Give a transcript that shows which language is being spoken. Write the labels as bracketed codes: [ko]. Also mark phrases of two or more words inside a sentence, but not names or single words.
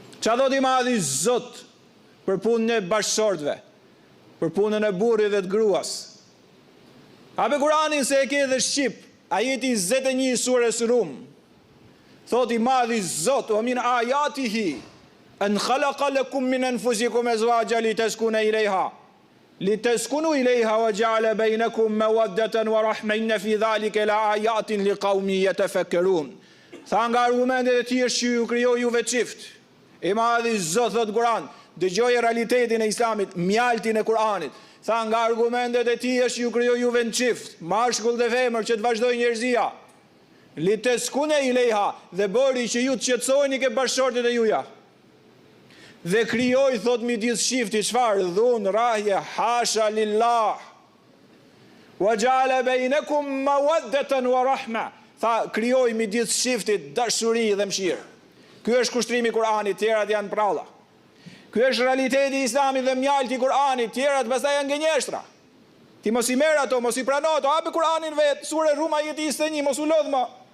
[sq] Qa thot i madhi Zot për punën e bashkëshortëve, për punën e burrit dhe të gruas? Hape Kur'anin se e ke dhe shqip, ajeti 21 surës Rum. Thot i madhi Zot, [ar] ومن آياته أن خلق لكم من أنفسكم أزواجا لتسكنوا إليها وجعل بينكم مودة ورحمة إن في ذلك لآيات لقوم يتفكرون. [sq] Tha nga argumentet e tjerë që ju krijoi juve çift. I madhi Zot thot Kur'an, dëgjoj realitetin e Islamit, mjaltin e Kur'anit. Tha nga argumentet e tij është ju krijoi juve në çift, mashkull dhe femër që të vazhdojë njerëzia. [ar] لتسكنوا إليها, [sq] dhe bëri që ju të qetësoheni ke bashkëshortet e juja. Dhe krijoi thot midis shifti çfarë? Dhunë, rahje, [ar] حاشا لله. وجعل بينكم مودة ورحمة. [sq] Tha krijoi midis shiftit dashuri dhe mëshirë. Ky është kushtrimi i Kur'anit, tjerat janë pralla. Ky është realiteti i Islamit dhe mjalti i Kur'anit, tjerat pastaj janë gënjeshtra. Ti mos i merr ato, mos i prano ato, hapi Kur'anin vet, sura Rum ajeti 21, mos u lodh më.